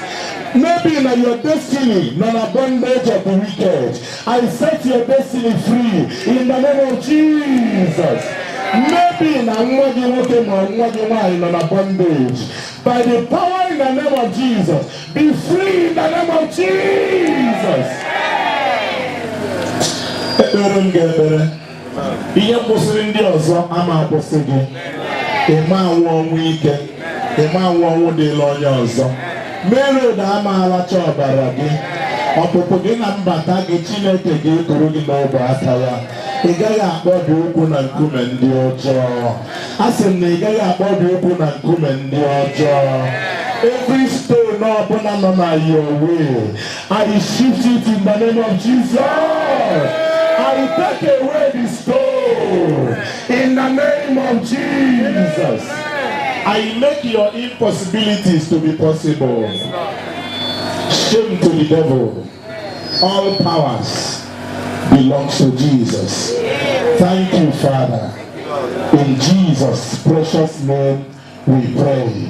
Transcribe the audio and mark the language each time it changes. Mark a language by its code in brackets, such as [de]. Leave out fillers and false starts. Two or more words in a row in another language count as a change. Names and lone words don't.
[en] Maybe in your destiny, not a bondage of the wicked, I set your destiny free. In the name of Jesus. Maybe in a bondage, by the power in the name of Jesus, be free in the name of Jesus. [ig] Ihe kwụsịrị ndị ọzọ ama akwụsị gị. Ịma anwụ ọnwụ ike, ịma anwụ ọnwụ dịla onye ọzọ. Mere na ama alacha ọbara gị. Ọpụpụ gị na mbata gị Chineke ga-ekuru gị n'ọbụ aka ya. Ị gaghị akpọbi ụkwụ na nkume ndị ọjọọ. A sị m na ị gaghị akpọbi ụkwụ na nkume ndị ọjọọ. [en] Every stone [ig] ọbụla nọ na [en] your way, I shift it in the name of Jesus. I take away the stone in the name of Jesus. I make your impossibilities to be possible. Shame to the devil. All powers belongs to Jesus. Thank you, Father. In Jesus' precious name we pray.